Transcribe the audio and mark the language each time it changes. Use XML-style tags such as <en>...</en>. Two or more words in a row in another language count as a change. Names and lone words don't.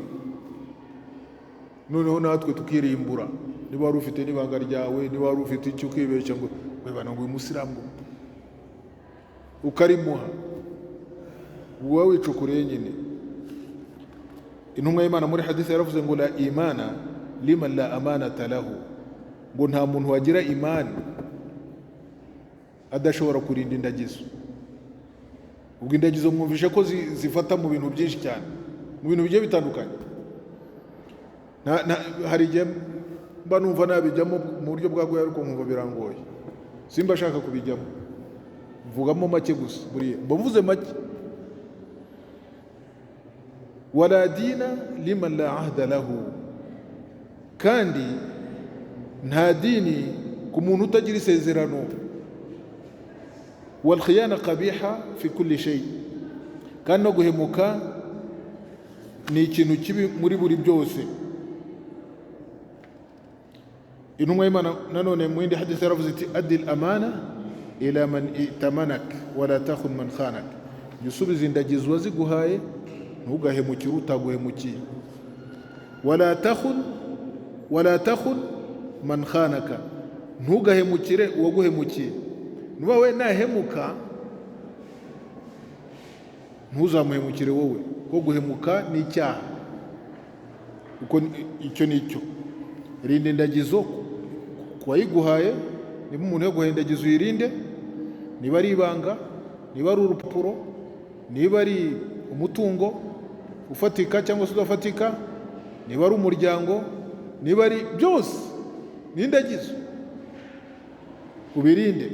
<rw>Noneho natwe tukirimbura. Niba wari ufite n'ibanga ryawe, niba wari ufite icyo ukibeshya ngo webana ngo uyu musiramu ukarimuha, uba wicukureye nyine. Intumwa y'Imana muri hadithi yaravuze ngo</rw> <ar>لا إيمان لمن لا أمانة له,</ar> <rw>ngo nta muntu wagira imani adashobora kurinda indagizo. Ubwo indagizo mwumvishe ko zifata mu bintu byinshi cyane, mu bintu bigiye bitandukanye. Hari igihe mba numva nabijyamo mu buryo bwagoye, ariko nkumva birangoye, simba ashaka kubijyamo, mvugamo make gusa. Buriya mba mvuze make.</rw> <ar>ولا دين لمن لا عهد له,</ar> <rw>kandi nta dini ku muntu utagira isezerano.</rw> <ar>والخيانة قبيحة في كل شيء,</ar> <rw>kandi no guhemuka ni ikintu kibi muri buri byose. Intumwa y'Imana nanone mu yindi hadithi yaravuze iti</rw> <ar>أد الأمانة إلى من ائتمنك ولا تخن من خانك,</ar> <rw>yusubiza indagizo waziguhaye, ntugahemukire utaguhemukiye.</rw> <ar>ولا تخن من خانك,</ar> <rw>ntugahemukire uwaguhemukiye. Nuba we nahemuka ntuzamuhemukire wowe, ko guhemuka ni icyaha. Uko icyo nicyo rinde indagizo kuwayiguhaye. Niba umuntu yaguhaye indagizo uyirinde, niba ari ibanga, niba ari urupapuro, niba ari umutungo ufatika cyangwa se udafatika, niba ari umuryango, niba ari byose n'indagizo, ubirinde.</rw>